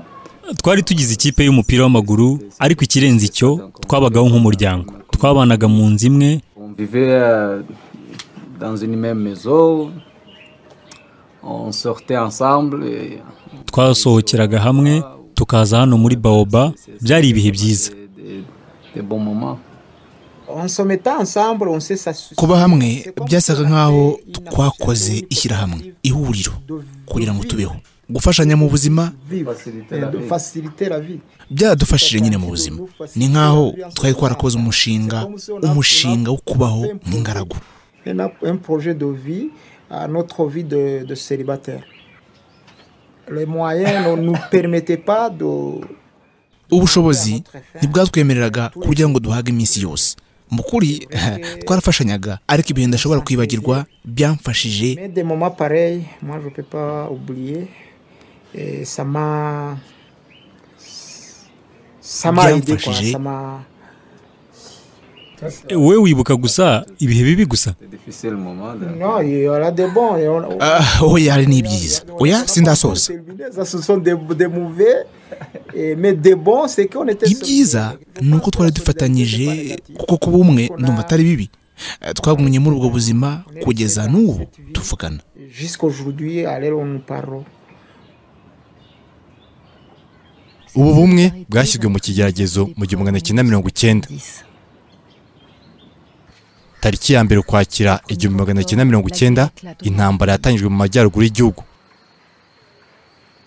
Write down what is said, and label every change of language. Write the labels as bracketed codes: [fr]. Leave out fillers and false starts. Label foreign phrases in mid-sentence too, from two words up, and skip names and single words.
[rw] twari tugize ikipe y'umupira w'amaguru ariko ikirenze icyo twabagaho nk'umuryango. Twabanaga mu nzu imwe. [fr] On vivait dans une même maison. On sortait ensemble. [rw] Twasohokeraga hamwe tukaza hano muri Baoba. Byari ibihe byiza. [fr] Des bons moments. [rw] Kuba hamwe byasaga nkaho twakoze ishyirahamwe ihuriro kugira ngo tubeho gufashanya mu buzima byadufashije nyine mu buzima. Ni nkaho twari twarakoze umushinga wo kubaho nk'ingaragu. [fr] Un projet de vie à notre vie de célibataire. Les moyens ne nous permettaient pas de [rw] ubushobozi ntibwatwemereraga kugira ngo duhage iminsi yose. Mukuri twarafashanyaga ariko ibintu ndashobora kwibagirwa byamfashije. [fr] Mais des moments pareils, moi je peux pas oublier. Et ça m'a aidé quoi, ça m'a. [rw] We wibuka gusa ibihe bibi gusa? [fr] Non, il y aura des bons. [rw] Oya hari n'ibyiza. Oya sindasoza. [fr] Ce sont des mauvais. Mais des bons c'est qu'on était. [rw] Ibyiza nuko twari dufatanyije kuko kuba umwe ndumva atari bibi. Twagumye muri ubwo buzima kugeza n'ubu tuvugana. [fr] Jusqu'aujourd'hui allez on nous parle. [rw] Ubu bumwe bwashyizwe mu kigeragezo mu 1990. Tariki ya mbere Ukwakira 1990 intambara yatangijwe mu majyaruguru y'igihugu.